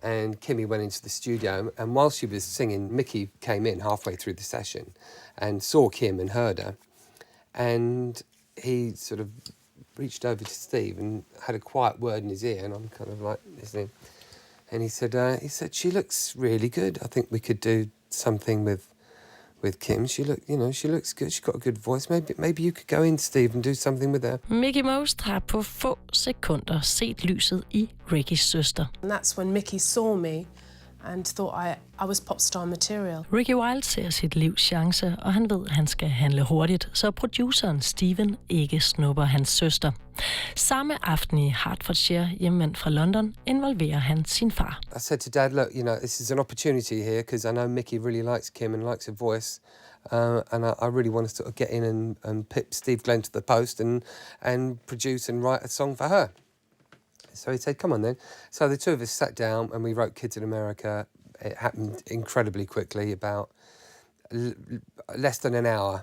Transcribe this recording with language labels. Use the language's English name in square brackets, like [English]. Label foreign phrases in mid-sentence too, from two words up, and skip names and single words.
[English] And Kimmy went into the studio, and while she was singing, Mickie came in halfway through the session and saw Kim and heard her, and he sort of reached over to Steve and had a quiet word in his ear, and I'm kind of like listening. And he said, she looks really good. I think we could do something with Kim. She looks good. She's got a good voice. Maybe you could go in, Steve, and do something with her. [Danish] Mickie Most har på få sekunder set lyset i Rickys søster. [English] And that's when Mickie saw me and thought I was pop star material. [Danish] Ricky Wilde ser sit livs chance, og han ved, at han skal handle hurtigt, så produceren Steven ikke snupper hans søster. Samme aften i Hertfordshire, hjemvendt fra London, involverer han sin far. [English] I said to Dad, look, this is an opportunity here because I know Mickie really likes Kim and likes her voice. And I really want to sort of get in and pip Steve Glenn to the post and produce and write a song for her. So he said, come on then. So the two of us sat down and we wrote Kids in America. It happened incredibly quickly, about less than an hour.